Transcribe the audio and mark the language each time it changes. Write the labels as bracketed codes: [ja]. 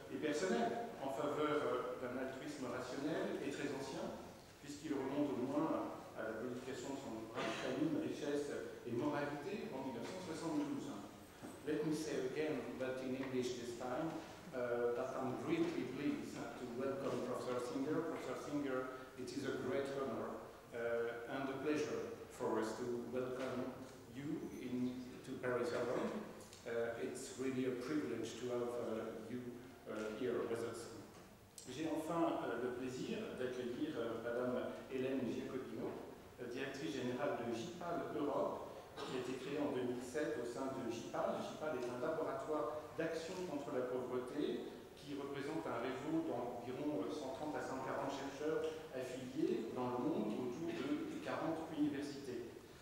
[fr] personnel en faveur d'un altruisme rationnel et très ancien, puisqu'il remonte au moins à la publication de son ouvrage Famine, richesse et moralité en 1972. [en] Let me say again, but in English this time, that I'm greatly pleased to welcome Professor Singer. Professor Singer, it is a great honor and a pleasure for us to welcome you to Paris Sorbonne. It's really a privilege to have you here with us. [fr] J'ai enfin le plaisir d'accueillir Madame Hélène Giacobino, directrice générale de GIPAL Europe, qui a été créée en 2007 au sein de GIPAL. GIPAL est un laboratoire d'action contre la pauvreté qui représente un réseau d'environ 130 à 140 chercheurs affiliés dans le monde autour de 40 universités.